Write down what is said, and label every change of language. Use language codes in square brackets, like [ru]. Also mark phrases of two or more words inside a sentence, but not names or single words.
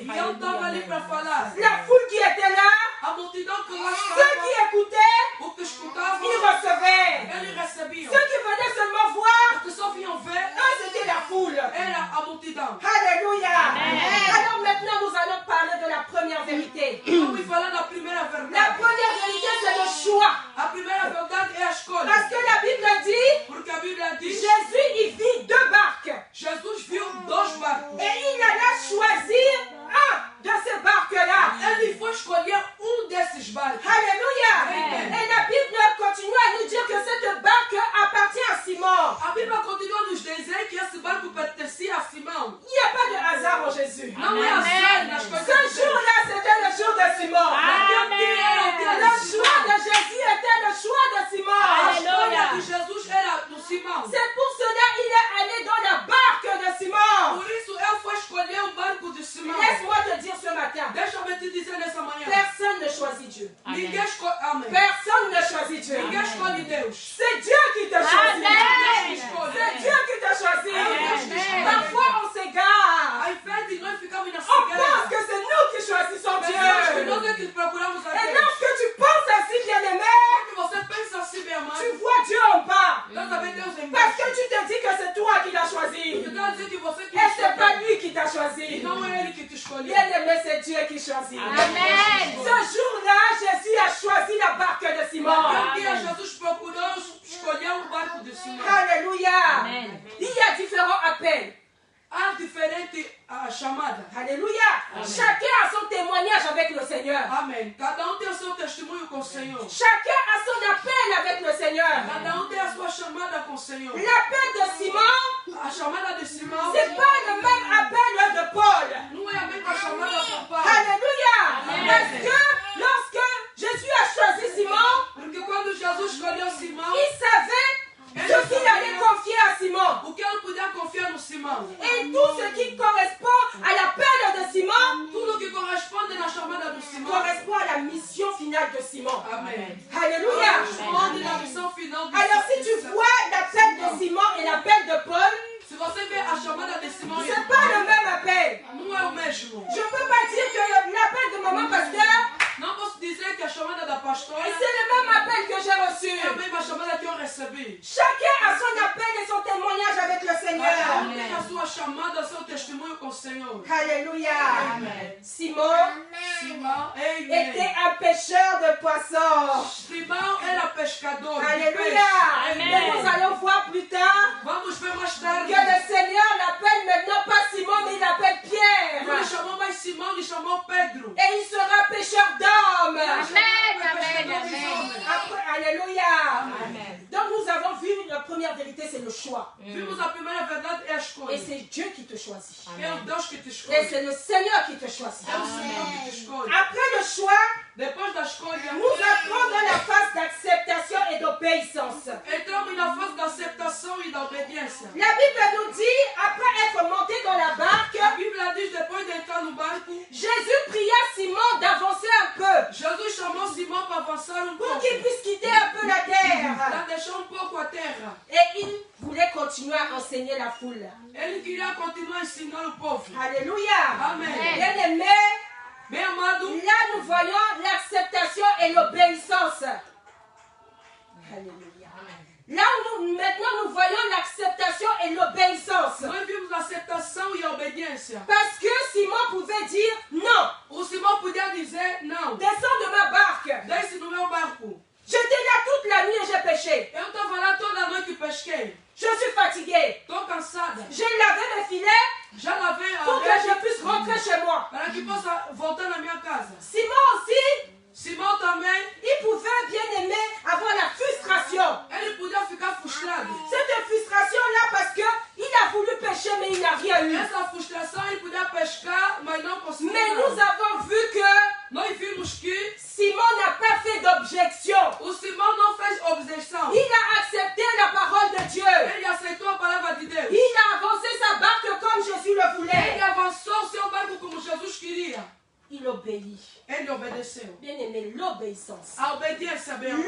[pt] Eu estava ali para falar. [fr] La foule qui était là, [pt] A multidão que lá [fr] ceux qui [pt] estava, [fr] écoutaient, [pt] o que escutavam, [fr] ils recevaient. [pt] eles recebiam. [fr] Ceux qui venaient seulement voir, [pt] Os que só vinham ver, [fr] eux, c'était la foule. [pt] era a multidão. [fr] Alléluia. Alors maintenant, nous allons parler de la première vérité. [pt] Vamos falar da primeira [fr] La [pt] verdade. [fr] première vérité, c'est le choix. [pt] A primeira verdade é a escolha. [fr] Parce que la Bible dit, [pt] Porque a Bíblia diz, [fr] Jésus, il vit deux barques. [pt] Jesus viu dois barcos. [fr] Et il alla choisir un de ces barques-là. [pt] Ele foi escolher desses barcos. [fr] Alléluia. Amen. Et la Bible continue à nous dire que cette barque appartient à Simon. [pt] A Bíblia continua a nos dizer que esse barco pertencia a Simão. [fr] Il n'y a pas de hasard en Jésus. [pt] Não é azar nas coisas [fr] Ce [pt] de Deus. [fr] jour-là, c'était le jour de Simon. [pt] Naquele dia era o dia [fr] Le [pt] de Simão. [fr] choix de Jésus était le choix de Simon. [pt] A escolha de Jesus era do Simão. [fr] C'est pour cela qu'il est allé dans la barque de Simon. [pt] Por isso eu fui escolher o barco de Simão. [fr] Laisse-moi te dire ce matin, [pt] Deixa-me te dizer nessa manhã. [fr] personne ne choisit Dieu. [pt] Ninguém escolhe. Amém. [fr] Personne ne choisit Dieu. [pt] Ninguém escolhe Deus. [fr] C'est Dieu qui te choisit. Amen. C'est Dieu qui te choisit. Amen. Parfois on s'égare. [pt] Ao invés de nós ficarmos na [fr] On pense [pt] cegueira, [fr] que c'est nous qui choisissons [pt] pensamos que [fr] Dieu. [pt] nós é que procuramos a [fr] Et [pt] Deus. [fr] lorsque tu penses ainsi, bien-aimé, [pt] Quando você pensa assim, meu amado, [fr] tu vois Dieu en bas. [pt] Deus também Deus em [fr] Parce [pt] baixo. [fr] que tu te dis que c'est toi qui l'as choisi. [pt] Eu quero dizer que você que [fr] Et c'est pas [pt] escolheu. [fr] lui qui t'a [pt] E [fr] choisi. [pt] não é Ele que te escolheu. [fr] Bien-aimé, c'est Dieu qui choisit. Amen. Ce jour-là, Jésus a choisi la barque de Simon. [pt] Naquele dia Jesus procurou escolher o barco de Simão. [fr] Alléluia. Il y a différents appels. [pt] Há diferente chamada. [fr] Alléluia. Chacun a son témoignage avec le Seigneur. [pt] Amém. Cada tem o seu testemunho com o Senhor. [fr] Chacun a son appel avec le Seigneur. [pt] Cada tem a sua chamada com o Senhor. [fr] L'appel de Simon, [pt] A chamada de Simão [fr] c'est pas le même appel de Paul. [pt] não é a mesma chamada com Paulo. [fr] Alléluia. Parce que lorsque Jésus a choisi Simon, [pt] Porque quando Jesus escolheu Simão, [fr] il savait ce qu'il allait confier à Simon. [pt] o que ele podia confiar no Simão. [fr] Et tout ce qui correspond à l'appel de Simon [pt] Tudo que corresponde na chamada do Simão. [fr] correspond à la mission finale de Simon. [pt] Amém. [fr] Alléluia. [pt] Corresponde na missão final do [fr] Alors si tu vois l'appel de Simon et l'appel de Paul, [pt] Se você vê a chamada de Simão, [fr] c'est pas le même appel. [pt] não é o mesmo. [fr] Je peux pas dire que l'appel de maman pasteur, [pt] Não posso dizer que a chamada da pastora [fr] c'est le même appel que j'ai [pt] é a [fr] reçu. [pt] mesma chamada que eu recebi. [fr] Chacun a son appel et son témoignage avec le [pt] Cada [fr] Seigneur. [pt] tem a sua chamada, seu testemunho com o Senhor. [fr] Alléluia. Simon [pt] Simão, [fr] était un pêcheur de poissons. [pt] Simão era pescador. de peixe. [fr] Alléluia. Et nous allons voir plus tard [pt] Vamos ver mais tarde. [fr] que le Seigneur l'appelle maintenant pas Simon, mais il l'appelle Pierre. [pt] Não lhe chamou mais Simão, lhe chamou Pedro. [fr] Et il sera pêcheur d'hommes. Amen. Amen. Amen. Après, alléluia. Donc nous avons vu la première vérité, c'est le choix. [pt] Vimos a primeira verdade é a escolha. [fr] Et c'est Dieu qui te choisit. [pt] É o Deus que te [fr] Et [pt] escolhe. [fr] c'est le Seigneur qui te choisit. [pt] É o Senhor que te escolhe. [fr] Après le choix, [pt] Depois da escolha, [fr] nous entrons dans la phase d'acceptation et d'obéissance. [pt] entramos na fase da aceitação e da obediência. [fr] La Bible nous dit, après être monté dans la barque, [pt] A Bíblia diz, depois de entrar no barco, [fr] Jésus pria Simon d'avancer un peu [pt] Jesus chamou Simão para avançar [fr] pour [pt] pouco, [fr] qu'il puisse quitter un peu la [pt] para [fr] terre. [pt] deixar pouco a terra. [fr] Et il voulait continuer à enseigner la foule. [pt] Ele queria continuar a ensinar o povo. [fr] Alléluia. [pt] Amém. [fr] Bien-aimés, [pt] Bem amado, [fr] là nous voyons l'acceptation et l'obéissance. Alléluia. Là où maintenant nous voyons l'acceptation et l'obéissance. [pt] nós vimos a aceitação e a obediência. [fr] Parce que Simon pouvait dire non, [pt] O Simão podia dizer, não, [fr] descends de ma barque. [pt] desce no meu barco. [fr] J'étais là toute la nuit et j'ai pêché. [pt] Eu estava lá toda a noite e pesquei. [fr] Je suis fatiguée. [pt] Estou cansada. [fr] J'ai lavé mes filets [pt] Já lavei a [fr] pour que [pt] rede [fr] je puisse rentrer chez moi. [pt] para que possa voltar na minha casa. [fr] Simon aussi, [pt] Simão também, [fr] il pouvait bien aimer avoir la frustration. [pt] ele podia ficar frustrado. [fr] Cette frustration-là parce qu'il a voulu pêcher mais il n'a rien eu. [pt] Essa frustração ele podia pescar, mas não conseguiu. [fr] Mais nous [pt] nada. [fr] avons vu que [pt] Nós vimos que [fr] Simon n'a pas fait d'objection. [pt] o Simão não fez objeção. [fr] Il a accepté la parole de Dieu. [pt] Ele aceitou a palavra de Deus. [fr] Il a avancé sa barque comme Jésus le [pt] Ele [fr] voulait. [pt] avançou o seu barco como Jesus queria. [fr] Il obéit. [pt] Ele obedeceu. [fr] Bien aimé, l'obéissance. [pt] A obediência, bem amado.